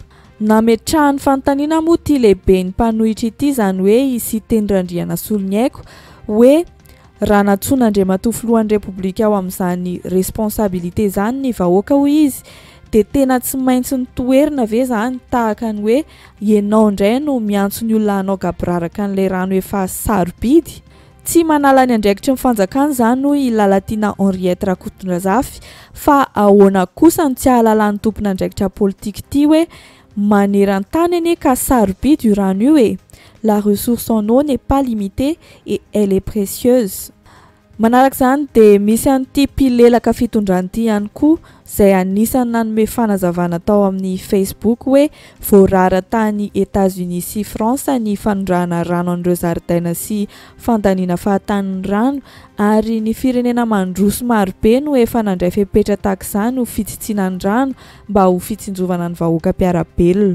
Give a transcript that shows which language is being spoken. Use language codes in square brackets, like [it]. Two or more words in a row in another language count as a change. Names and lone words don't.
[mg] Nametrahan'ny fanontaniana moa ty lehiben'ny mpanohitra ity zany hoe isy teny Randrianasolona Haiko hoe raha natsoan'Andriamatoa filohan'ny Repoblika ao amin'izany responsabilité zany ny vahoaka hoy izy dia tena tsy maintsy nitoerina ve zany tahaka ny hoe ianao indray no miantso ny olona hanao gabraraka an'ilay rano efa sarobidy. Tsy manala ny andraikitry ny fanjakana zany no i Lalatiana Henriette Rakotondrazafy fa ahoana kosa ny tsy ahalalany tompona andraikitra politika ity hoe maneran-tany anie ka sarobidy io rano io e. [fr] La ressource en eau n'est pas limitée et elle est précieuse. [mg] Manaraka zany dia misy an'ity mpilelaka fitondrany ihany koa izay anisany nanome fanazavana tao amin'ny Facebook hoe voarara tany États-Unis sy France ny fanondrahana rano an'ireo zaridaina sy fandaniana fahatanin'ny rano ary ny firenena mandroso marobe no efa nandray fepetra tahaka izany ho fitsitsinany rano mba ho fitsinjovana ny vahoaka mpiarabelona.